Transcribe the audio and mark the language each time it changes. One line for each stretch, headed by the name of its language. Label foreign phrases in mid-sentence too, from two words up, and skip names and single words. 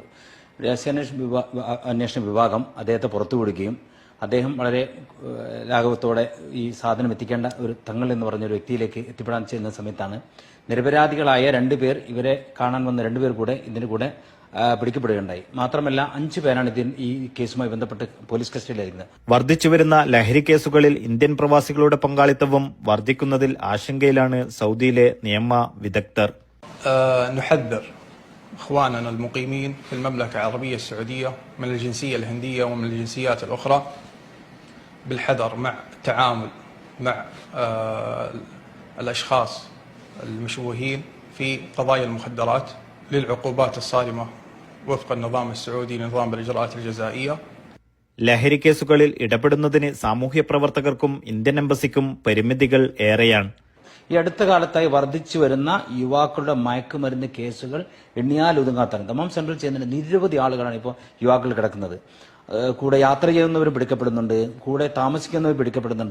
Malayalam: രഹസ്യാന്വേഷണ വിഭാഗം അദ്ദേഹത്തെ പുറത്തുവിടുകയും അദ്ദേഹം വളരെ ലാഘവത്തോടെ ഈ സാധനം എത്തിക്കേണ്ട ഒരു തങ്ങൾ എന്ന് പറഞ്ഞൊരു വ്യക്തിയിലേക്ക് എത്തിപ്പെടാൻ ചെയ്യുന്ന സമയത്താണ് നിരപരാധികളായ 2 പേർ, ഇവരെ കാണാൻ വന്ന 2 പേർ കൂടെ ഇതിന് കൂടെ പിടിക്കപ്പെടുകയുണ്ടായി. മാത്രമല്ല 5 പേരാണ് ഈ കേസുമായി ബന്ധപ്പെട്ട് പോലീസ് കസ്റ്റഡിയിലായിരുന്നത്. വർദ്ധിച്ചുവരുന്ന ലഹരി കേസുകളിൽ ഇന്ത്യൻ പ്രവാസികളുടെ പങ്കാളിത്തവും വർദ്ധിക്കുന്നതിൽ ആശങ്കയിലാണ് സൗദിയിലെ നിയമ വിദഗ്ധർ.
Arabic: إخواننا المقيمين في المملكة العربية السعودية من الجنسية الهندية ومن الجنسيات الأخرى بالحذر مع التعامل مع الأشخاص المشوهين في قضايا المخدرات للعقوبات الصارمة وفق النظام السعودي نظام الإجراءات الجزائية.
Malayalam: ലഹരി കേസുകളിൽ ഇടപെടുന്നതിന് സാമൂഹ്യ പ്രവർത്തകർക്കും ഇന്ത്യൻ എംബസിക്കും പരിമിതികൾ ഏറെയാണ്. ഈ അടുത്ത കാലത്തായി വർദ്ധിച്ചു വരുന്ന യുവാക്കളുടെ മയക്കുമരുന്ന് കേസുകൾ എണ്ണിയാൽ ഒതുങ്ങാത്താണ്. ദമാം സെൻട്രൽ ചെയ്യുന്നതിന് നിരവധി ആളുകളാണ് ഇപ്പോൾ യുവാക്കൾ കിടക്കുന്നത്. കൂടെ യാത്ര ചെയ്യുന്നവരും പിടിക്കപ്പെടുന്നുണ്ട്, കൂടെ താമസിക്കുന്നവർ പിടിക്കപ്പെടുന്നുണ്ട്.